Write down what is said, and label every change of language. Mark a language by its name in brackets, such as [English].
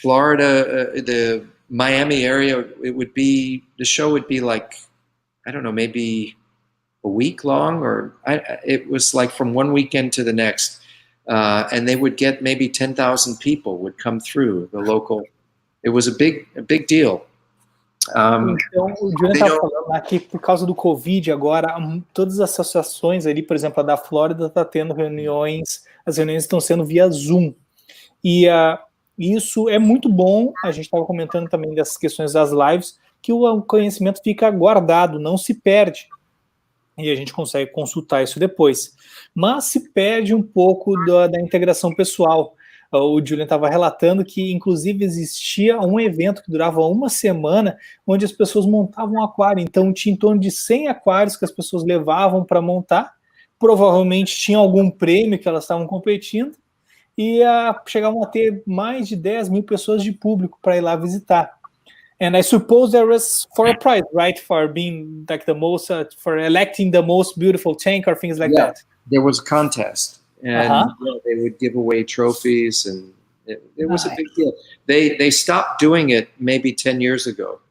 [English] Florida, the Miami area, the show would be like, I don't know, maybe a week long, or it was like from one weekend to the next. And they would get maybe 10,000 people would come through the local. It was a big deal. [Portuguese] Então, o Julian estava falando aqui, por causa do Covid, agora todas as associações ali, por exemplo, a da Flórida está tendo reuniões, as reuniões estão sendo via Zoom. E isso é muito bom. A gente estava comentando também dessas questões das lives, que o conhecimento fica guardado, não se perde. E a gente consegue consultar isso depois. Mas se perde um pouco da integração pessoal. O Julian estava relatando que, inclusive, existia um evento que durava uma semana, onde as pessoas montavam um aquário. Então, tinha em torno de 100 aquários que as pessoas levavam para montar. Provavelmente tinha algum prêmio que elas estavam competindo. E chegavam a ter mais de 10 mil pessoas de público para ir lá visitar. [English] And I suppose there was for a prize, right? For being like the most, for electing the most beautiful tank or things like that. There was a contest, and they would give away trophies, and it was a big deal. They stopped doing it maybe 10 years ago.